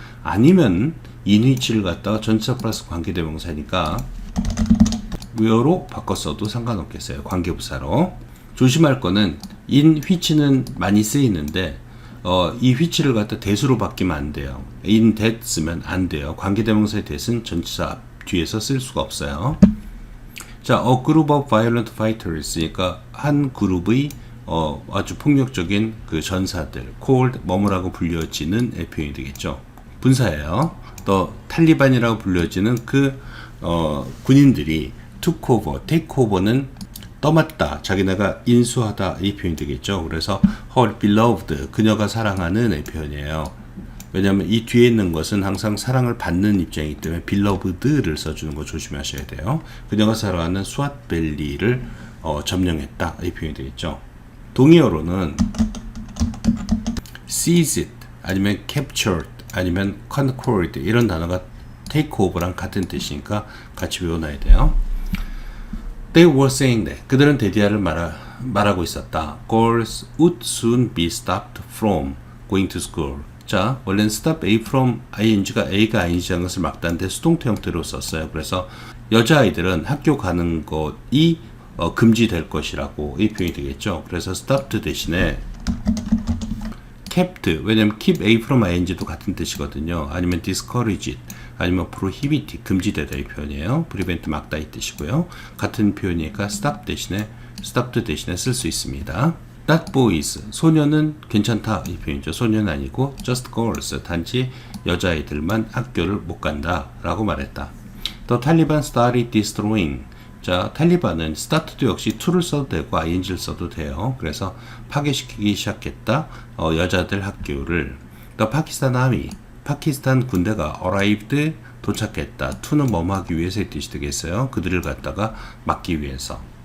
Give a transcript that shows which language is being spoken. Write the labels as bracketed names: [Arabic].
[Korean] 아니면 in which를 갖다가 전치사 플러스 관계대명사니까 where로 바꿨어도 상관없겠어요. 관계부사로. 조심할 거는 in which는 많이 쓰이는데 이 which를 갖다 대수로 바뀌면 안 돼요. in that 쓰면 안 돼요. 관계대명사의 that은 전치사 뒤에서 쓸 수가 없어요. [English] 자, a group of violent fighters. [Korean] 그러니까 한 그룹의 아주 폭력적인 그 전사들, called 뭐뭐라고 불려지는 표현이 되겠죠. 분사예요. 또 탈리반이라고 불려지는 그 군인들이 [English] took over, [Korean] take over는 떠맡다, 자기네가 인수하다 이 표현이 되겠죠. 그래서 [English] her beloved, [Korean] 그녀가 사랑하는 이 표현이에요. 왜냐하면 이 뒤에 있는 것은 항상 사랑을 받는 입장이기 때문에 beloved를 써주는 거 조심하셔야 돼요. 그녀가 사랑하는 스왑밸리를 점령했다 이 표현이 되겠죠. 동의어로는 seized 아니면 captured 아니면 conquered 이런 단어가 take over랑 같은 뜻이니까 같이 외워놔야 돼요. [English] They were saying that [Korean] 그들은 데디아를 말하고 있었다. [English] Girls would soon be stopped from going to school. [Korean] 자, 원래는 stop A from ing가 A가 아니지라는 것을 막다는데 수동태 형태로 썼어요. 그래서 여자아이들은 학교 가는 것이 금지될 것이라고 이 표현이 되겠죠. 그래서 stopped 대신에 kept, 왜냐면 keep A from ing도 같은 뜻이거든요. 아니면 discouraged, 아니면 prohibit, 금지되다 이 표현이에요. prevent, 막다 이 뜻이고요. 같은 표현이니까 stop 대신에, stopped 대신에 쓸 수 있습니다. [English] Not boys, [Korean] 소녀는 괜찮다 이 표현이죠. 소녀는 아니고 [English] just girls, [Korean] 단지 여자아이들만 학교를 못 간다 라고 말했다. [English] The Taliban started destroying. [Korean] 자, 탈리반은 start도 역시 to를 써도 되고 ing를 써도 돼요. 그래서 파괴시키기 시작했다. 여자들 학교를. [English] The Pakistan Army, [Korean] 파키스탄 군대가 [English] arrived, [Korean] 도착했다. to는 뭐뭐 하기 위해서의 뜻이 되겠어요. 그들을 갖다가 막기 위해서.